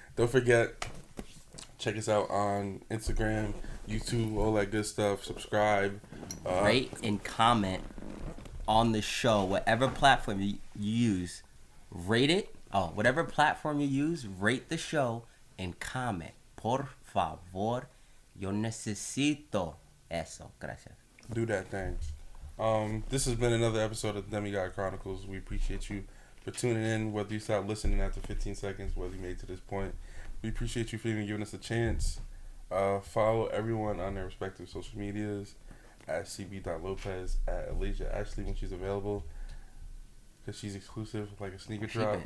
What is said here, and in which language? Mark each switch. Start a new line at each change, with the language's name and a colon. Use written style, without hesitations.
English: Don't forget. Check us out on Instagram, YouTube, all that good stuff. Subscribe. Rate and comment on the show, whatever platform you use. Rate it whatever platform you use, rate the show and comment.
Spanish: Por favor, yo necesito eso. Gracias.
English: Do that thing. This has been another episode of Demigod Chronicles. We appreciate you for tuning in, whether you stopped listening after 15 seconds, whether you made it to this point. We appreciate you for even giving us a chance. Follow everyone on their respective social medias at cb.lopez, at Elijah Ashley when she's available, because she's exclusive like a sneaker drop.